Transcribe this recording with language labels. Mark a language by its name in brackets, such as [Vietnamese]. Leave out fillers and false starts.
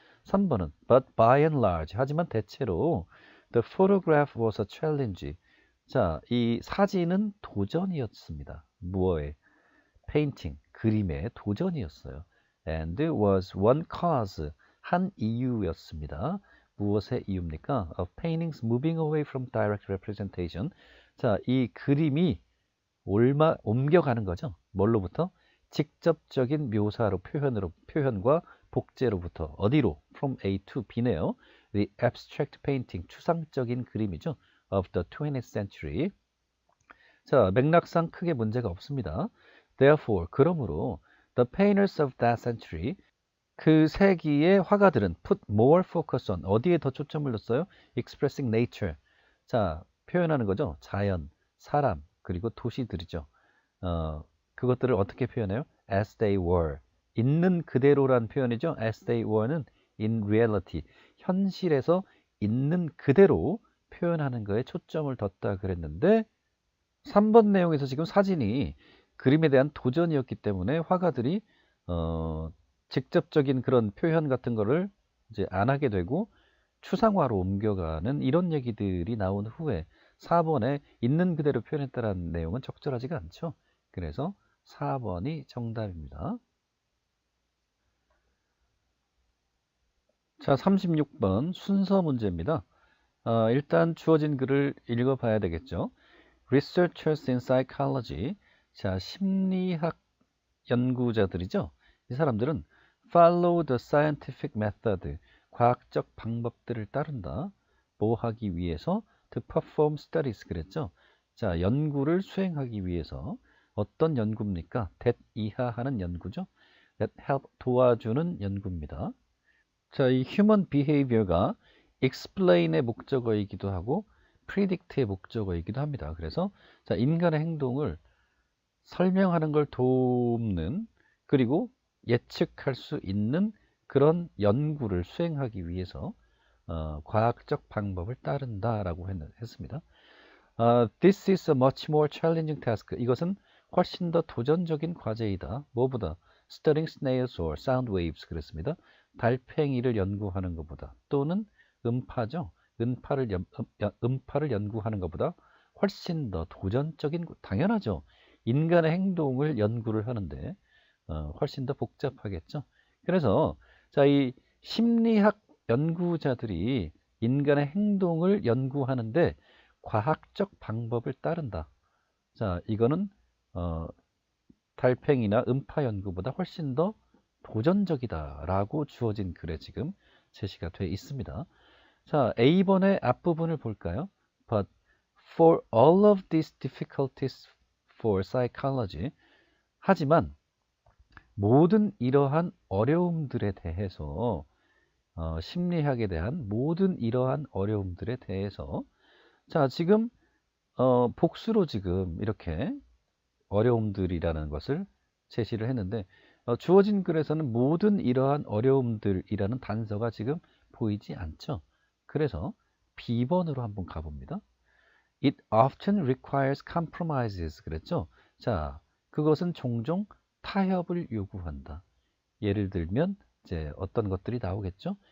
[Korean] 3번은 [English] but by and large. [Korean] 하지만 대체로 [English] the photograph was a challenge. [Korean] 자, 이 사진은 도전이었습니다. 무엇에? painting, 그림의 도전이었어요. [English] and was one cause. [Korean] 한 이유였습니다. 무엇의 이유입니까? [English] Of paintings moving away from direct representation. [Korean] 자, 이 그림이 옮겨가는 거죠. 뭘로부터? 직접적인 묘사로 표현과 복제로부터 어디로? [English] From A to B네요. The abstract painting, [Korean] 추상적인 그림이죠. [English] Of the 20th century. [Korean] 자, 맥락상 크게 문제가 없습니다. [English] Therefore, [Korean] 그러므로 [English] the painters of that century, [Korean] 그 세기의 화가들은 [English] put more focus on, [Korean] 어디에 더 초점을 뒀어요? [English] Expressing nature. [Korean] 자, 표현하는 거죠. 자연, 사람, 그리고 도시들이죠. 그것들을 어떻게 표현해요? [English] As they were. [Korean] 있는 그대로란 표현이죠. [English] As they were는 in reality. [Korean] 현실에서 있는 그대로 표현하는 거에 초점을 뒀다 그랬는데 3번 내용에서 지금 사진이 그림에 대한 도전이었기 때문에 화가들이 직접적인 그런 표현 같은 거를 이제 안 하게 되고 추상화로 옮겨가는 이런 얘기들이 나온 후에 4번에 있는 그대로 표현했다는 내용은 적절하지가 않죠. 그래서 4번이 정답입니다. 자, 36번 순서 문제입니다. 일단 주어진 글을 읽어봐야 되겠죠. [English] Researchers in psychology. [Korean] 자, 심리학 연구자들이죠. 이 사람들은 [English] follow the scientific method. [Korean] 과학적 방법들을 따른다. 뭐 하기 위해서? [English] To perform studies [Korean] 그랬죠. 자, 연구를 수행하기 위해서 어떤 연구입니까? that 이하하는 연구죠. [English] that help [Korean] 도와주는 연구입니다. 자, 이 human behavior가 explain의 목적어이기도 하고 predict의 목적어이기도 합니다. 그래서 자, 인간의 행동을 설명하는 걸 돕는 그리고 예측할 수 있는 그런 연구를 수행하기 위해서 과학적 방법을 따른다라고 했습니다. [English] This is a much more challenging task. [Korean] 이것은 훨씬 더 도전적인 과제이다. 뭐보다? [English] Studying snails or sound waves [Korean] 그랬습니다. 달팽이를 연구하는 것보다 또는 음파죠. 음파를 연구하는 것보다 훨씬 더 도전적인, 당연하죠. 인간의 행동을 연구를 하는데 훨씬 더 복잡하겠죠. 그래서 자, 이 심리학 연구자들이 인간의 행동을 연구하는데 과학적 방법을 따른다. 자, 이거는 달팽이나 음파 연구보다 훨씬 더 도전적이다라고 주어진 글에 지금 제시가 되어 있습니다. 자, A번의 앞부분을 볼까요? [English] But for all of these difficulties for psychology. [Korean] 하지만 모든 이러한 어려움들에 대해서 심리학에 대한 모든 이러한 어려움들에 대해서 자 지금 복수로 지금 이렇게 어려움들이라는 것을 제시를 했는데 주어진 글에서는 모든 이러한 어려움들이라는 단서가 지금 보이지 않죠. 그래서 B번으로 한번 가봅니다. [English] It often requires compromises [Korean] 그랬죠. 자, 그것은 종종 타협을 요구한다. 예를 들면 이제 어떤 것들이 나오겠죠.